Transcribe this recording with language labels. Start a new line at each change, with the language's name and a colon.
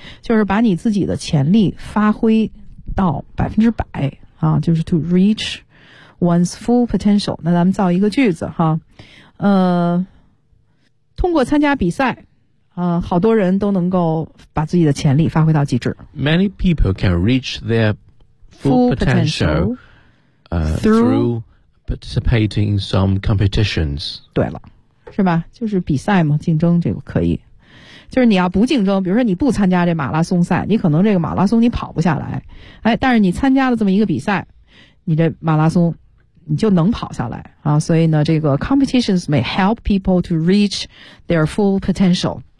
Chinese: 就是把你自己的潜力发挥到100%啊，就是
English: to reach one's full potential。
Chinese: 那咱们造一个句子哈，通过参加比赛好多人都能够把自己的潜力发挥到极致。
English: Many people can reach their full potential, through participating in some competitions.
Chinese: 对了，是吧？就是比赛嘛，竞争这个可以。就是你要不竞争，比如说你不参加这马拉松赛，你可能这个马拉松你跑不下来。哎，但是你参加了这么一个比赛，你这马拉松你就能跑下来啊。所以呢，这个
English: competitions may help people to reach their full potential.